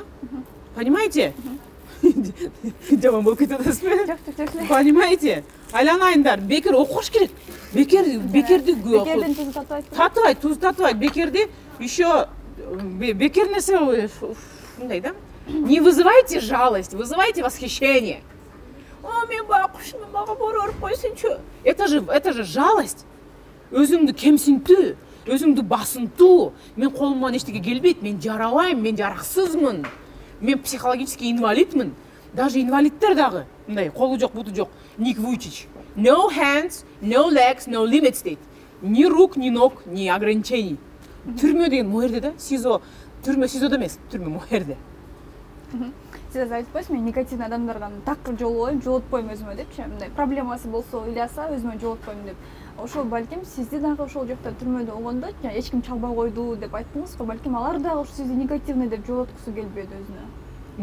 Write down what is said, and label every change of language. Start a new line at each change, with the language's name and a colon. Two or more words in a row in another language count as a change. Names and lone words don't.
Russian: Понимаете?
Kyrgyz: Жаман болуп кетип атасызбы? Жок. Понимаете? Айланайындар, бекер окуш керек. Бекерди бекердин тузу татыбайт. Татыбайт, туз татыбайт. Бекерди еще бекер нерсе мындай да.
Russian: Не вызывайте жалость, вызывайте восхищение. О,
Kyrgyz: мен байкушмун, мага борор койсунчу.
Russian: Это же жалость.
Kyrgyz: Өзүңдү кемсинтүү, өзүңдү басынтуу. Мен колумдан эчтеке келбейт, мен жарабайм, мен жараксызмын. Мен психологический инвалидмин. Даже инвалидтер дагы мындай колу жок, буту жок. Ник Вуйчич.
English: No hands, no legs, no limits дейт.
Russian: Ни рук, ни ног, ни ограничений.
Kyrgyz: Түрмө деген моерде да, СИЗО. Түрмө СИЗОдо эмес, түрмө моерде. Сиз айтпайсызбы, мен негативный адамдарга такыр жолубойм, жолотпойм өзүмө депчи. Мындай проблемасы болсо, ыйласа өзүмө жолотпойм деп. Ошол балким сизди дагы ошол жакта түрмөдө болгондо, эч ким чалбай койду деп айттыңыз го, балким алар дагы сизди негативный деп жолоткусу келбеди өзүнө.